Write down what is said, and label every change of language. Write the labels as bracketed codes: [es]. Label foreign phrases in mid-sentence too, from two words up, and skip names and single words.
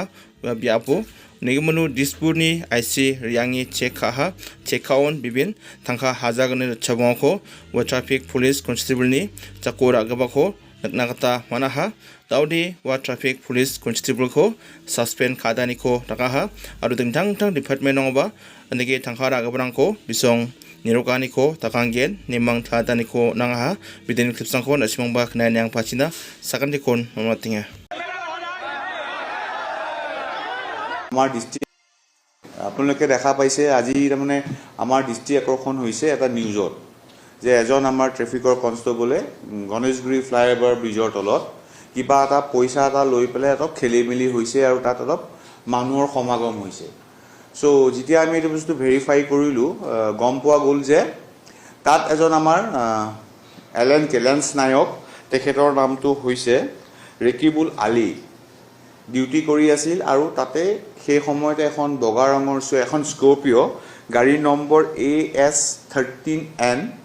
[grt] wa biapo uni gimano dispurni IC riangi chekaon bibin tangka hajagni chabongko wa [en] traffic police constable [grt] ni chakora gabako naknakata manaha daudi wa [en] traffic police constable [grt] ko suspend kadani ko takaha aro dingtang department ngoba andege tangkara gabrang ko bisong nirokani ko takanggen nimang thadani ko nangaha bidin clipsang ko nasimang ba knan yang pachina sakandi kon mamatinga [as] আমাৰ ডিস্ট্ৰিক্ট আপোনালোকে দেখা পাইছে আজি মানে আমাৰ ডিস্ট্ৰিক্ট আকৰ্ষণ হৈছে এটা নিউজত যে এজন আমাৰ ট্ৰেফিকৰ কনষ্টেবলে গণেশগুৰি [en] flyover bridge [as] তলত কিবা এটা পইচা এটা লৈ পেলাই এটা খেলিমেলি হৈছে আৰু তাত অলপ মানুহৰ সমাগম হৈছে সো যেতিয়া আমি এই বস্তু ভেৰিফাই কৰিলো গম পোৱা গ'ল যে তাত এজন আমাৰ এলেন কেলেন্স নায়ক তেখেতৰ নামটো হৈছে ৰেকিবুল আলী ডিউটি কৰি আছিল আৰু তাতে সেই সময়তে এখন বগা ৰঙৰ এখন স্কৰ্পিও গাড়ী নম্বৰ AS13N